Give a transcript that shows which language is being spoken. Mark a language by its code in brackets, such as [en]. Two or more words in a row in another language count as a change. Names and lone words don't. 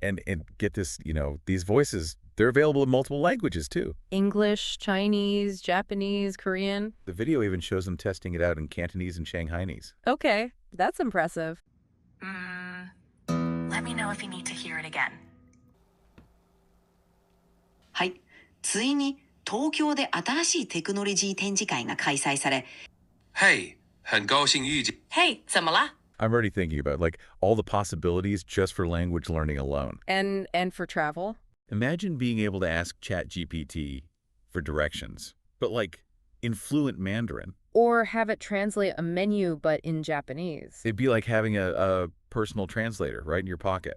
[en] And get this, these voices, they're available in multiple languages too. English, Chinese, Japanese, Korean. The video even shows them testing it out in Cantonese and Shanghainese. Okay, that's impressive. Let me know if you need to hear it again. [ja] はい、ついに東京で新しいテクノロジー展示会が開催され、 [en] Hey, [zh] 很高兴遇见。 Hey, 怎么了? [en] I'm already thinking about like all the possibilities just for language learning alone. And for travel? Imagine being able to ask ChatGPT for directions, but like in fluent Mandarin. Or have it translate a menu, but in Japanese. It'd be like having a personal translator right in your pocket.